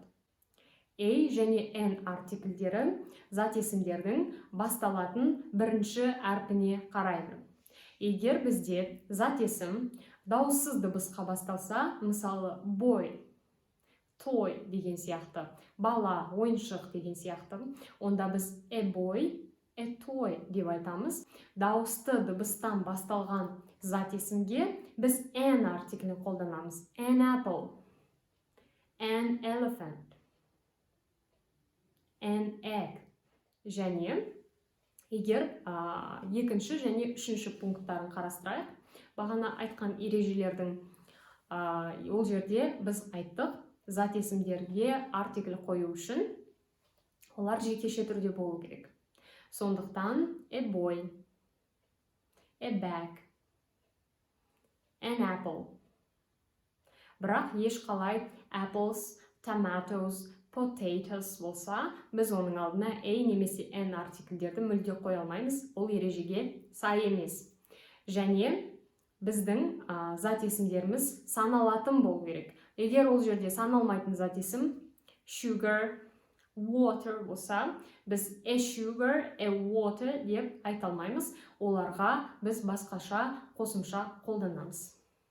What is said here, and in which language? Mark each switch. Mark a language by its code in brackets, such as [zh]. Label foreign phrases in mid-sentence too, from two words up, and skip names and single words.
[kk] A және N артикльдері зат есімдердің басталатын бірінші әрпіне қарайды. Егер бізде зат есім дауыссыз дыбысқа басталса, мысалы [en] boy, toy [kk] деген сияқты, бала, ойыншық деген сияқты, онда біз [en] a boy, a toy [kk] деп айтамыз. Дауысты дыбыстан басталған зат есімге біз N артиклін қолданамыз. [en] An apple, an elephant, an egg. [kk] Және егер екінші және үшінші пункттарын қарастырайық, бағана айтқан ережелердің ол жерде біз айттық, зат есімдерге артикль қою үшін олар жекеше түрде болу керек. Сондықтан [en] a boy, a bag, an apple. [kk] Бірақ ешқалай [en] apples, tomatoes, potatoes [kk] болса, біз оның алдына a немесе n артикльдерді мүлде қоя алмаймыз, ол ережеге сай емес. Және біздің зат есімдеріміз саналатын болу керек. Егер ол жерде саналмайтын зат есім [en] sugar, water [kk] болса, біз [en] a sugar, a water [kk] деп айта алмаймыз. Оларға біз басқаша қосымша қолданамыз.